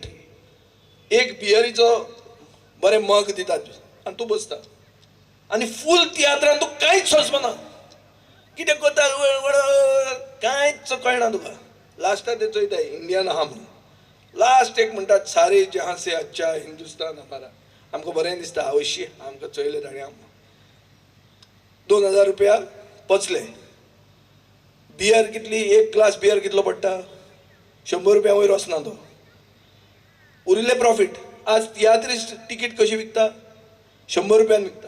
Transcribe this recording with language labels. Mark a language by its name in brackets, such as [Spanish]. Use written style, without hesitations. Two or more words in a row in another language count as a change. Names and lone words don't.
[Konkani] एक बियरीचो बरें मग दितात आनी तूं बसता आनी फूल तियात्रान तूं कांयच सोंसपना. कितें कोता कांयच कळना तुका. लास्टाक ते चोयताय इंडियन आहा म्हणून. लास्ट एक म्हणटात [Hindi] सारे जहां से अच्छा हिंदुस्तान हमारा. [Konkani] आमकां बरें दिसता अवश्य आमकां चोयले ताणें आमकां. 2,000 रुपया पचले. बियर कितली एक ग्लास बियर कितलो पडटा 100 रुपया वयर वचना तो. उरिल्ले प्रॉफीट. आज तियात्रिस्ट तिकीट कशी विकता 100 रुपयान विकता.